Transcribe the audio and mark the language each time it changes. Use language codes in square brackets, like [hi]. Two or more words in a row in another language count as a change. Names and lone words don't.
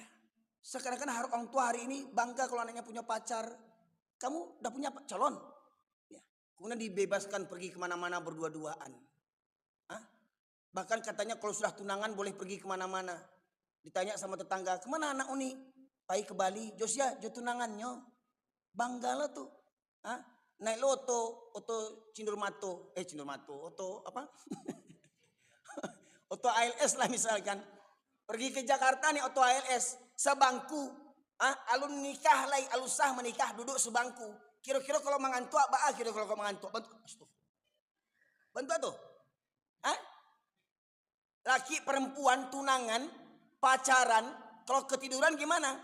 [id] Sekarang orang tua hari ini bangga kalau anaknya punya pacar. Kamu udah punya calon. Ya. Kemudian dibebaskan pergi kemana-mana berdua-duaan. Bahkan katanya kalau sudah tunangan boleh pergi kemana-mana. Ditanya sama tetangga, kemana anak Uni? [min] Pai ke Bali, Josia, jo tunangannya. [id] Bangga lah tuh. [min] Naik lo oto Cindurmato, oto apa? [id] Oto ALS lah misalkan. Pergi ke Jakarta nih oto ALS, sebangku. [min] Alun nikah lagi, alusah menikah duduk sebangku. [id] Kira-kira kalau mengantuk apa? Kira-kira kalau mengantuk bantu tuh. Laki perempuan tunangan, pacaran, kalau ketiduran gimana?